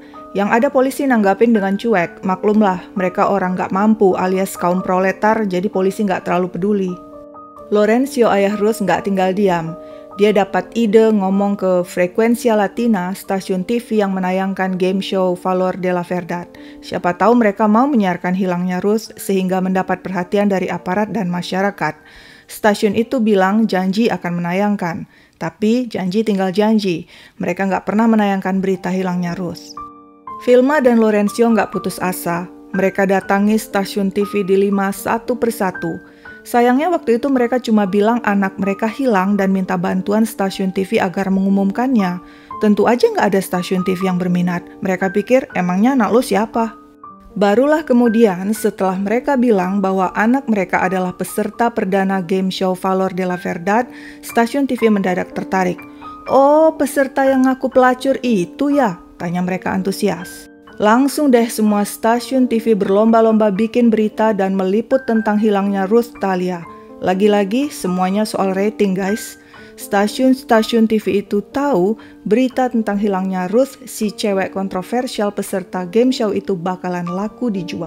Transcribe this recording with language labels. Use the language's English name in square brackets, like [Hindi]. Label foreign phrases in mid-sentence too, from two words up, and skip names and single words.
[Indonesian] Yang ada polisi nanggapin dengan cuek, maklumlah mereka orang nggak mampu alias kaum proletar, jadi polisi nggak terlalu peduli. Lorenzo, ayah Ruth, nggak tinggal diam. Dia dapat ide ngomong ke Frecuencia Latina, stasiun TV yang menayangkan [English] game show [Indonesian] Valor de la Verdad. Siapa tahu mereka mau menyiarkan hilangnya Ruth sehingga mendapat perhatian dari aparat dan masyarakat. Stasiun itu bilang janji akan menayangkan, tapi janji tinggal janji. Mereka nggak pernah menayangkan berita hilangnya Ruth. Vilma dan Lorenzo nggak putus asa. Mereka datangi stasiun TV di Lima satu persatu. Sayangnya waktu itu mereka cuma bilang anak mereka hilang dan minta bantuan stasiun TV agar mengumumkannya. Tentu aja nggak ada stasiun TV yang berminat. Mereka pikir emangnya anak lo siapa? Barulah kemudian setelah mereka bilang bahwa anak mereka adalah peserta perdana [English] game show [Indonesian] Valor de la Verdad, stasiun TV mendadak tertarik. "Oh, peserta yang ngaku pelacur itu ya?" tanya mereka antusias. Langsung deh semua stasiun TV berlomba-lomba bikin berita dan meliput tentang hilangnya Ruth Thalia. Lagi-lagi semuanya soal rating guys. Stasiun-stasiun TV itu tahu berita tentang hilangnya Ruth, si cewek kontroversial peserta [English] game show [Indonesian] itu bakalan laku dijual.